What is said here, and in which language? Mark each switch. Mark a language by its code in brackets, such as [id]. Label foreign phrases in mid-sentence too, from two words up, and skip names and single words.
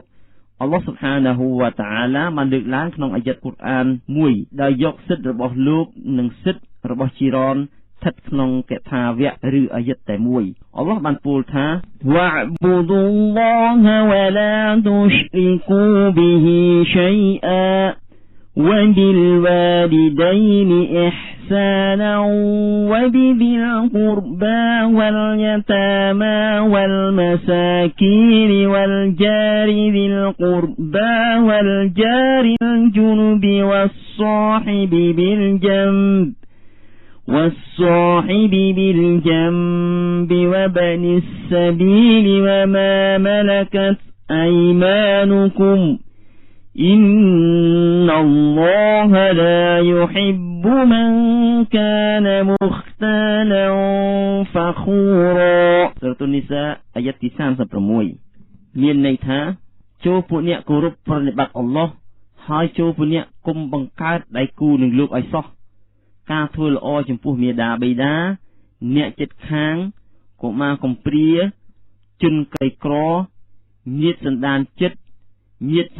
[km] អល់ឡោះ [ar] سبحانه وتعالى [km] បានលើកឡើងក្នុងអាយ៉ាត់កូរ៉ានមួយដោយ យកសិទ្ធិរបស់លោកនិងសិទ្ធិរបស់ជីរ៉នស្ថិតក្នុងកថាវៈឬអាយ៉ាត់តែមួយអល់ឡោះបានពោលថា [ar] واعبدوا الله ولا تشركوا به شيئا وبالوالدين إحسانا وبذي القربى واليتامى والمساكين والجار ذي القربى والجار الجنب والصاحب بالجنب وابن السبيل وما ملكت أيمانكم إن الله لا يحب من كان مختالا فخورا សូរ៉ាតុន [km] នីសាអាយ៉ាត់ទី36មានន័យថាចូលពួកអ្នកគោរពប្រតិបត្តិអល់ឡោះហើយចូលពួកអ្នកគុំបង្កើតដៃគូនឹងលោកឲ្យសោះការធ្វើល្អចំពោះមាតាបិតាអ្នកជិតខាងកុមារកំព្រាជនក្រីក្រញាតិសន្តានជិតញាតិស